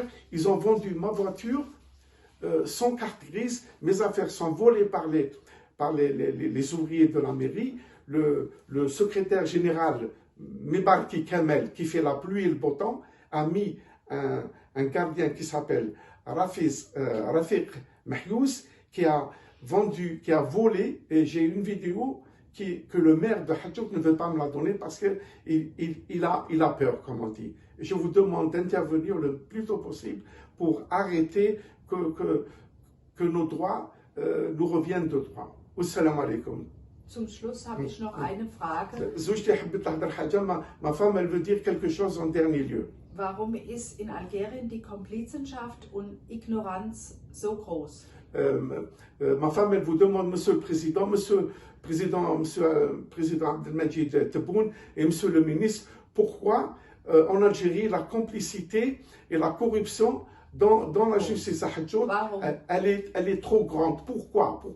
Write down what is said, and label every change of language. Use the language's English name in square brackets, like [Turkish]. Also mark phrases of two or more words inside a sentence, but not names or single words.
[French] Ils ont vendu ma voiture sans carte grise, mes affaires sont volées par les ouvriers de la mairie, le secrétaire général Mebarki Kamel, qui fait la pluie et le beau temps, a mis un gardien qui s'appelle Rafiq Mahyous, qui a volé, et j'ai une vidéo que le maire de Hadjouk ne veut pas me la donner parce qu'il a peur, comme on dit. Et je vous demande d'intervenir le plus tôt possible pour arrêter que nos droits nous reviennent de droit. [Arabic] السلام عليكم. [German] Zum Schluss habe ich noch eine Frage. [French] Ma femme, elle veut dire quelque chose en dernier lieu. [German] Warum ist in Algerien die Komplizenschaft und Ignoranz so groß? [French] Ma femme, elle vous demande, Monsieur le Président Abdelmajid Tebboune et Monsieur le Ministre, pourquoi en Algérie la complicité et la corruption dans la justice à Hadjout, elle est trop grande.